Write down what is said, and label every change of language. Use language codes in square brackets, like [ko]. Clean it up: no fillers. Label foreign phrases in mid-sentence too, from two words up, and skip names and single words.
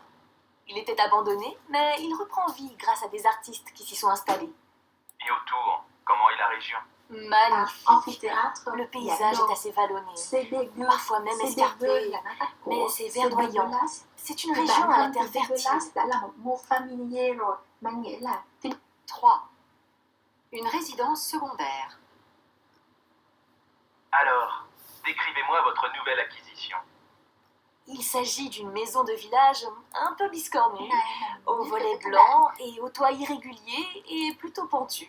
[fr] Il était abandonné, mais il reprend vie grâce à des artistes qui s'y sont installés. Et autour, comment est la région? Magnifique. Amphithéâtre, Le paysage est assez vallonné, c'est dégueu, parfois même c'est escarpé, dégueu, il y en a pas trop. mais c'est verdoyant. dégueulasse. C'est une [vi] Cái [fr] région [vi] bản [fr] à la [vi] thân [fr] terre [vi] thì [fr] fertile. [vi] dégueulasse đã là một [fr] mot familier [vi] rồi, mang nghĩa là 3. [fr] Une résidence secondaire. Alors, décrivez-moi votre nouvelle acquisition. Il s'agit d'une maison de village un peu biscornue, aux volets [vi] cái [fr] blancs et au toit irrégulier et plutôt pentu.